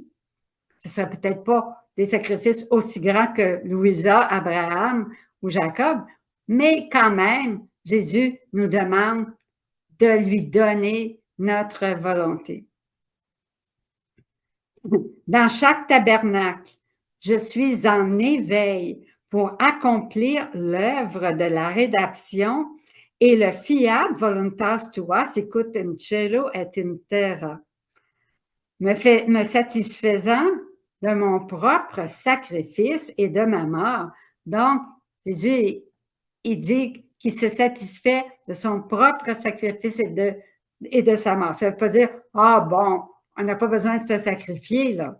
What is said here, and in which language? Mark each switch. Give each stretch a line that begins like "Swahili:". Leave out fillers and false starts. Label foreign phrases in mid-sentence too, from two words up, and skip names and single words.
French: Ce ne sera peut-être pas des sacrifices aussi grands que Louisa, Abraham ou Jacob, mais quand même, Jésus nous demande de lui donner notre volonté. Dans chaque tabernacle, je suis en éveil pour accomplir l'œuvre de la rédaction et le
Latin: fiat voluntas tua sicut in cielo et in terra.
French: Me satisfaisant de mon propre sacrifice et de ma mort. Donc, Jésus, il dit qu'il se satisfait de son propre sacrifice et de sa mort. Ça ne veut pas dire, ah bon, on n'a pas besoin de se sacrifier, là.